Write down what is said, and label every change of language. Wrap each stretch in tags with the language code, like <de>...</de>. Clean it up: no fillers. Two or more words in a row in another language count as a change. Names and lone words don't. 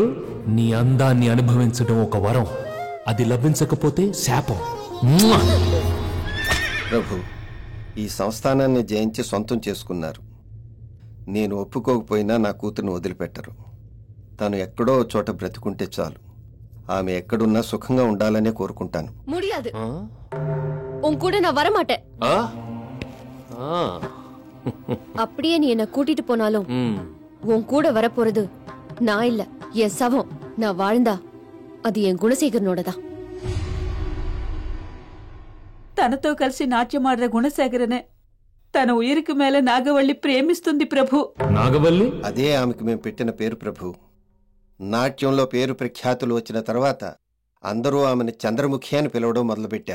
<te>నీ అందాన్ని అనుభవించడం ఒక వరం, అది లభించకపోతే శాపం. ప్రభు, ఈ సంస్థానాన్ని జయించి సొంతం చేసుకున్నారు. నేను ఒప్పుకోకపోయినా నా కూతురును వదిలిపెట్టరు. తను ఎక్కడో చోట బ్రతుకుంటే చాలు. ఆమె ఎక్కడున్నా సుఖంగా ఉండాలనే కోరుకుంటాను.</te> <ta>முடியாது. உன் கூட நான் வர மாட்டேன். அப்படியே நீ என்ன கூட்டிட்டு போனாலும் உன் கூட வர போறது நான் இல்ல, என் சவம். நான் வாழ்ந்தா அது என் குணசேகரனோட தான்.</ta> <te>తనతో కలిసి నాట్యమాడిన గుణశేఖరనే తన ఉయిరికి మేల నాగవల్లి ప్రేమిస్తుంది ప్రభు. నాగవల్లి? అదే ఆమెకు మేము పెట్టిన పేరు ప్రభు. నాట్యంలో పేరు ప్రఖ్యాతులు వచ్చిన తర్వాత అందరూ ఆమెను చంద్రముఖి అని పిలవడం మొదలుపెట్టారు.</te>